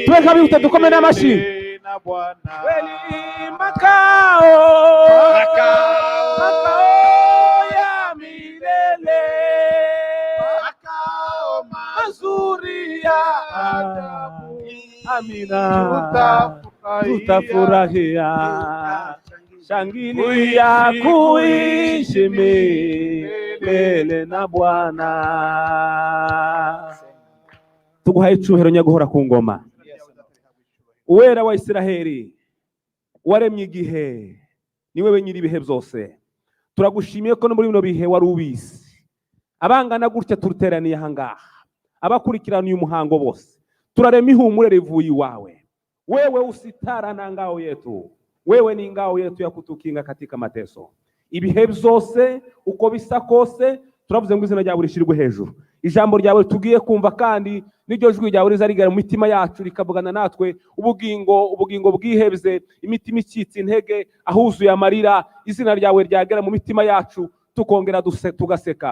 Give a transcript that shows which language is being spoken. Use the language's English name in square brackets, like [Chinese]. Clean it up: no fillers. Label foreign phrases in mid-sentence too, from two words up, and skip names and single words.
[Swahili] Tuweka mikono tukome na mashi. Kweli makao, makao ya milele, makao mazuri ya ajabu, amina, tutafurahia, shangilia kuishi milele na Bwana. [Rundi] Tuguhaye icyubahiro nyaguhora ku ngoma, uwera wa Isiraheli, waremye igihe, ni wewe nyiri ibihe byose. Turagushimiye ko no muri bino bihe wari ubizi. Abangana gutya turuteraniye ahangaha, abakurikirana uyu muhango bose, turarema ihumure rivuye iwawe. [Swahili] Wewe usitara na ngao yetu, wewe ni ngao yetu ya kutukinga katika mateso. [Rundi] Ibihe byose uko bisa kose, turavuze ngo izina ryawe rishirwe hejuru. Ijambo ryawe tugiye kumva kandi n'iryo jwi ryawe rizarigara mu mitima yacu rikavugana natwe, ubugingo bwihebze, imitima icitse intege, ahuzuye amarira, izina ryawe ryagera mu mitima yacu tukongera tugaseka.